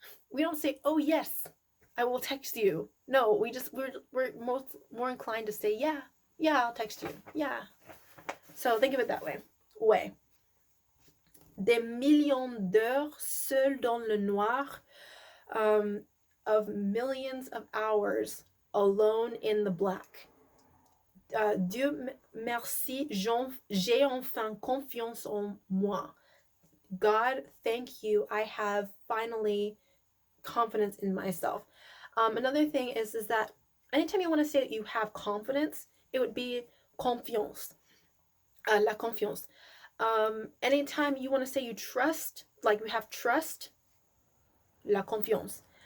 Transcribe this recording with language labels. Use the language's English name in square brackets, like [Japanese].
[English] We don't say, oh yes, I will text you. No, we're more inclined to say, yeah, I'll text you. Yeah. So think of it that way. Ouais. [French] Des millions d'heures seuls dans le noir, [English] of millions of hours alone in the black. [French] Dieu merci, j'ai enfin confiance en moi. [English] God, thank you, I have finally confidence in myself. Another thing is that anytime you want to say that you have confidence, it would be confiance, la confiance. Anytime you want to say you trust, like you have trust, la confiance.